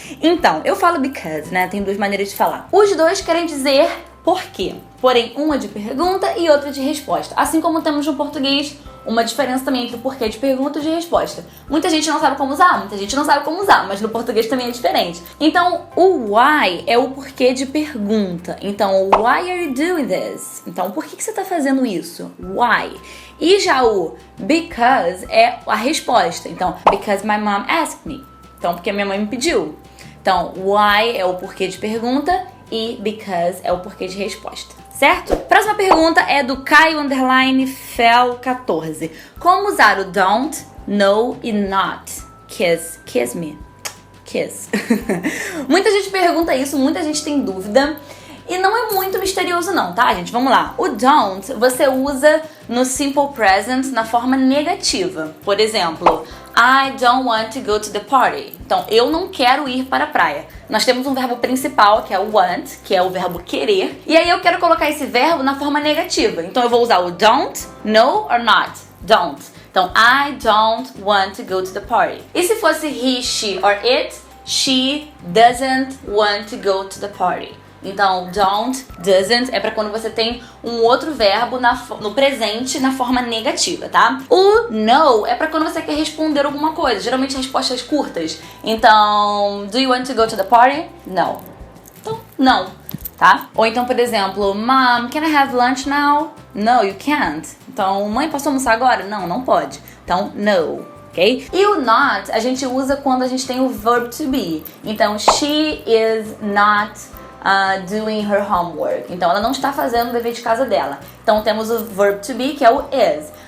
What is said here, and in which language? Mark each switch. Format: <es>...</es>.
<pt>Então, eu falo because, né? Tem duas maneiras de falar. Os dois querem dizer por quê. Porém, uma de pergunta e outra de resposta. Assim como temos no português uma diferença também entre o porquê de pergunta e de resposta. Muita gente não sabe como usar, muita gente não sabe como usar, mas no português também é diferente. Então, o why é o porquê de pergunta.</pt> <en>Então, why are you doing this?</en> <pt>Então, por que você está fazendo isso? Why? E já o because é a resposta.</pt> <en>Então, because my mom asked me.</en> <pt>Então, porque a minha mãe me pediu. Então, why é o porquê de pergunta e because é o porquê de resposta, certo? Próxima pergunta é do Caio_Fel14. Como usar o don't, no e not?</pt> <en>Kiss. Kiss me. Kiss.</en> <pt>Muita gente pergunta isso, muita gente tem dúvida. E não é muito misterioso não, tá, gente? Vamos lá. O don't você usa no simple present na forma negativa. Por exemplo,</pt> <en>I don't want to go to the party.</en> <pt>Então, eu não quero ir para a praia. Nós temos um verbo principal, que é o want, que é o verbo querer. E aí eu quero colocar esse verbo na forma negativa. Então, eu vou usar o don't, no or not.</pt> <en>Don't. Então, I don't want to go to the party.</en> <pt>E se fosse</pt> <en>he, she or it, she doesn't want to go to the party.</en> <pt>Então, don't, doesn't é pra quando você tem um outro verbo no presente na forma negativa, tá? O no é pra quando você quer responder alguma coisa, geralmente respostas curtas.</pt> <en>Então, do you want to go to the party? No.</en> <pt>Então, não, tá? Ou então, por exemplo,</pt> <en>Mom, can I have lunch now? No, you can't.</en> <pt>Então, mãe, posso almoçar agora? Não, não pode. Então, no. Okay? E o not a gente usa quando a gente tem o verb to be.</pt> <en>Então, she is not doing her homework.</en> <pt>Então, ela não está fazendo o dever de casa dela. Então, temos o verb to be, que é o is.</pt>